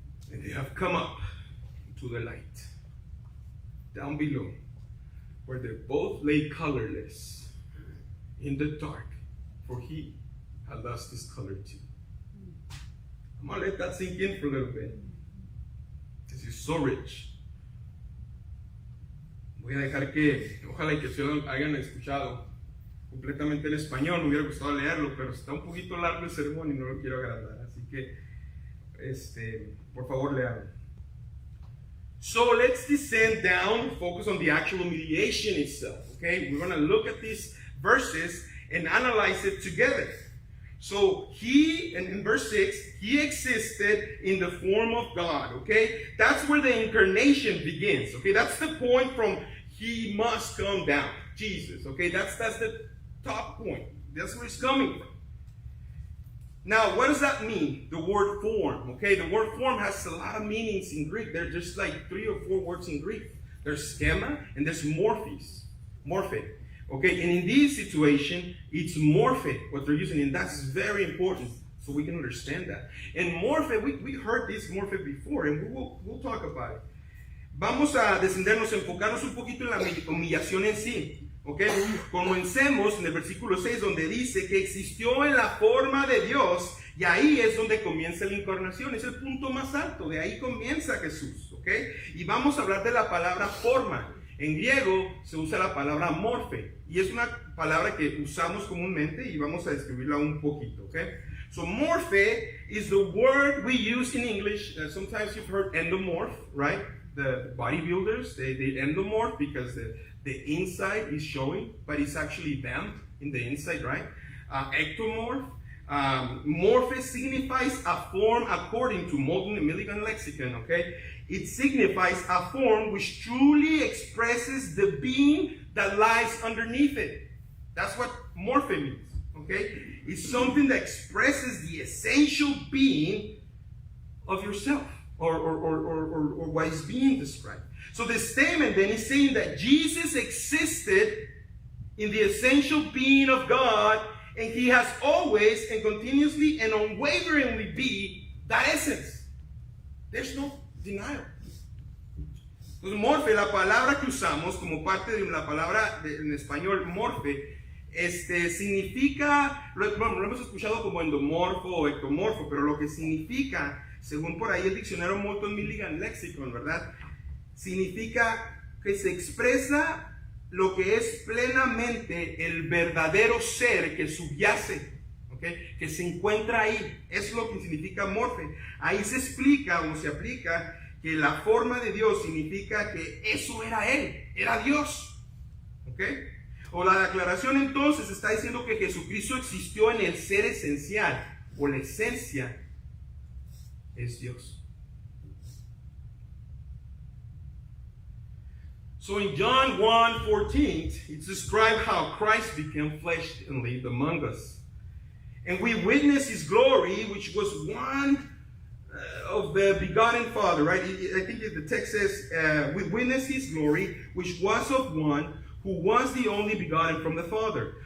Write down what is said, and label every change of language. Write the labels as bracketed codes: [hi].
[en] And they have come up to the light, down below, where they both lay colorless in the dark, for he had lost his color too. I'm going to let that sink in for a little bit, because he's so rich. [es] Voy a dejar que, ojalá que se lo hayan escuchado completamente en español. Me hubiera gustado leerlo, pero está un poquito largo el sermón y no lo quiero agrandar. Así que, por favor, leanlo. [en] So let's descend down, focus on the actual mediation itself. Okay, we're going to look at these verses and analyze it together. So he, and in verse 6, he existed in the form of God, okay? That's where the incarnation begins, okay? That's the point from he must come down, Jesus, okay? That's the top point. That's where it's coming from. Now, what does that mean, the word form, okay? The word form has a lot of meanings in Greek. There's just like 3 or 4 words in Greek. There's schema and there's morphe. Okay, and in this situation, it's morphe, what they're using, and that's very important, so we can understand that. And morphe, we heard this morphe before, and we'll talk about it. [es] Vamos a descendernos, enfocarnos un poquito en la humillación en sí. Okay, comencemos en el versículo 6, donde dice que existió en la forma de Dios, y ahí es donde comienza la encarnación, es el punto más alto, de ahí comienza Jesús. Okay, y vamos a hablar de la palabra forma. En griego se usa la palabra morphe, y es una palabra que usamos comúnmente y vamos a describirla un poquito, okay? [en] So morphe is the word we use in English. Sometimes you've heard endomorph, right? The bodybuilders, they endomorph because the inside is showing, but it's actually them in the inside, right? Ectomorph. Morphe signifies a form according to Modern Milligan lexicon, okay? It signifies a form which truly expresses the being that lies underneath it. That's what morphe means, okay? It's something that expresses the essential being of yourself, or what is being described. So the statement then is saying that Jesus existed in the essential being of God, and he has always and continuously and unwaveringly be that essence. There's no denial. [es] Entonces, morfe, la palabra que usamos como parte de la palabra en español, morfe, significa, lo hemos escuchado como endomorfo o ectomorfo, pero lo que significa, según por ahí el diccionario Moulton Milligan Lexicon, ¿verdad? Significa que se expresa lo que es plenamente el verdadero ser que subyace, ¿okay? Que se encuentra ahí. Es lo que significa morfe. Ahí se explica o se aplica que la forma de Dios significa que eso era Él, era Dios, ¿okay? O la declaración entonces está diciendo que Jesucristo existió en el ser esencial, o la esencia es Dios. [en] So in John 1:14, it's described how Christ became flesh and lived among us. And we witness his glory, which was one of the begotten Father, right? I think the text says, we witness his glory, which was of one who was the only begotten from the Father.